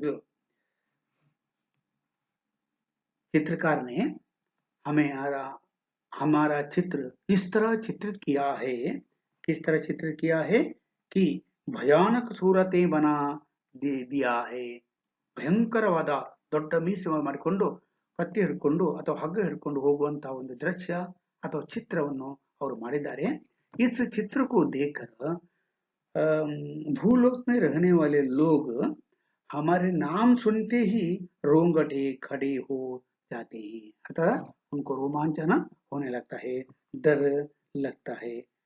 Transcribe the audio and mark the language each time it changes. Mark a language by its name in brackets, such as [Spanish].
[Hindi] देखो, चित्रकार ने हमारा हमारा चित्र इस तरह चित्रित किया है, किस तरह चित्रित किया है कि भयानक सूरतें बना दिया है। [Kannada] ಭಯಂಕರವಾದ ದೊಡ್ಡ ಮೀಸೆ ಮಾಡಿಕೊಂಡು ಕತ್ತಿ ಹಿಡ್ಕೊಂಡು ಅಥವಾ ಹಗ್ಗ ಹಿಡ್ಕೊಂಡು ಹೋಗುವಂತಹ ಒಂದು ದೃಶ್ಯ ಅಥವಾ ಚಿತ್ರವನ್ನು ಅವರು ಮಾಡಿದ್ದಾರೆ। [Hindi] इस चित्र को देखकर भूलोक में रहने वाले लोग हमारे नाम सुनते ही रोंगटे खड़े हो जाते हैं, अर्थात उनको रोमांचन होने लगता है, डर लगता है।